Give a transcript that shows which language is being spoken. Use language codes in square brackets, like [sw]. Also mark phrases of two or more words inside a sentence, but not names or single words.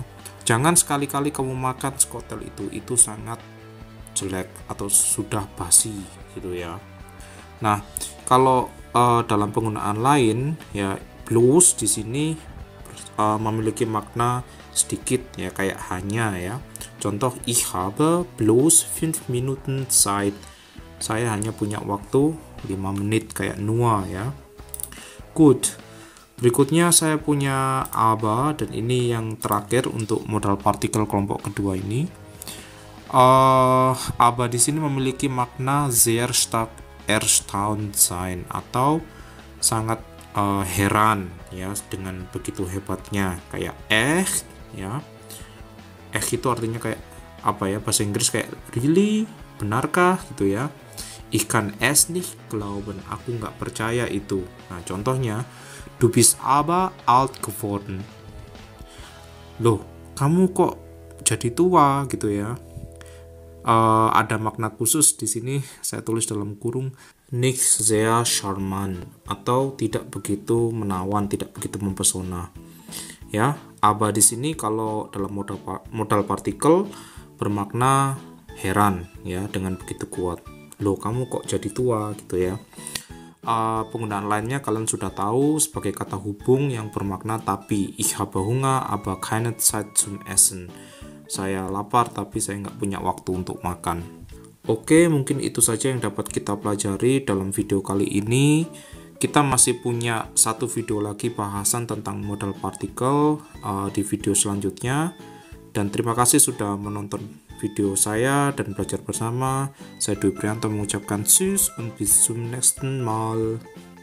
[id] Jangan sekali-kali kamu makan skotel itu sangat jelek atau sudah basi gitu ya. Nah, kalau dalam penggunaan lain ya, bloß di sini memiliki makna sedikit ya, kayak hanya ya. Contoh, [de] ich habe bloß 5 Minuten Zeit. [id] Saya hanya punya waktu 5 menit, kayak nur ya. Good. Berikutnya saya punya aber, dan ini yang terakhir untuk modal partikel kelompok kedua ini. Aber di sini memiliki makna [de] sehr stark erstaunt sein [id] atau sangat heran ya dengan begitu hebatnya, kayak ya. Itu artinya kayak apa ya, bahasa Inggris kayak really, benarkah gitu ya. [de] Ich kann es nicht glauben, [id] aku nggak percaya itu. Nah, contohnya, [de] du bist aber alt geworden. [id] Loh, kamu kok jadi tua gitu ya. Ada makna khusus di sini, saya tulis dalam kurung, [de] nicht sehr charmant [id] atau tidak begitu menawan, tidak begitu mempesona. Ya, aber di sini kalau dalam modal partikel bermakna heran ya, dengan begitu kuat. Loh, kamu kok jadi tua gitu ya. Penggunaan lainnya kalian sudah tahu sebagai kata hubung yang bermakna tapi. [de] Ich habe Hunger, aber keine Zeit zum Essen. [id] Saya lapar tapi saya nggak punya waktu untuk makan. Oke, mungkin itu saja yang dapat kita pelajari dalam video kali ini. Kita masih punya satu video lagi bahasan tentang modal partikel di video selanjutnya. Dan terima kasih sudah menonton video saya dan belajar bersama. Saya Dwi Prianto mengucapkan [de] tschüss und bis zum nächsten Mal.